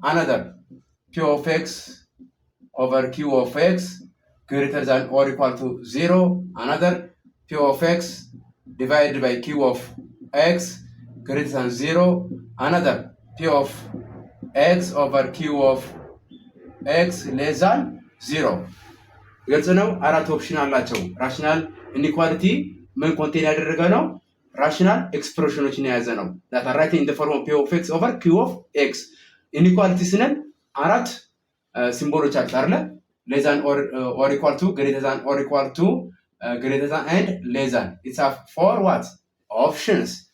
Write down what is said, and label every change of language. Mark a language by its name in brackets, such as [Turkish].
[English] Another p of x over q of x greater than or equal to 0. Another p of x divided by q of x greater than 0. Another p of x over q of x less than 0. [Amharic] ግልጽ ነው። አራት ኦፕሽን አላቸው። ራሽናል ኢኒኳሊቲ ምን ኮንቴን ያደረገ ነው? ራሽናል ኤክስፕሬሽኖችን የያዘ ነው። [English] that are written in the form of p of x over q of x. [Amharic] ኢኒኳሊቲ ስንል አራት ሲምቦሎች አሉት አይደለ? [English] less than or equal to, greater than or equal to, greater than and less than. It's a four what? Options.